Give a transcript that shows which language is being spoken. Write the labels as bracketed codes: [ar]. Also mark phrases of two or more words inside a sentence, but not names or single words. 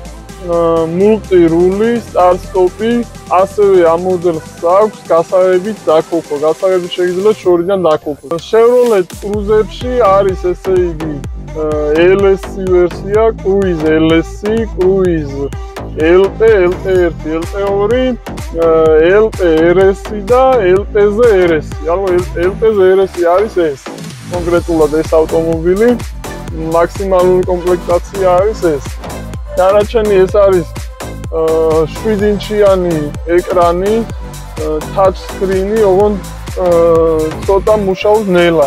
[ka] მულტირული, სტარტ-სტოპი, ასევე ამ მოდელს აქვს გასაღებით დაქოქვა. გასაღებით შეგიძლიათ შორიდან დაქოქვა. Chevrolet Cruze-ში არის ესე იგი LSC ვერსია, Cruze LSC, Cruze LT, LT1, LT2, LT RS და LT-Z RS. ანუ LT-Z RS არის ეს. კონკრეტულად ეს ავტომობილი მაქსიმალური კომპლექტაცია არის ეს. დანარჩენი ეს არის 7 ინჩიანი ეკრანი, [en] touch screen- [ka] ი, ოღონდ ცოტა მუშაობს ნელა.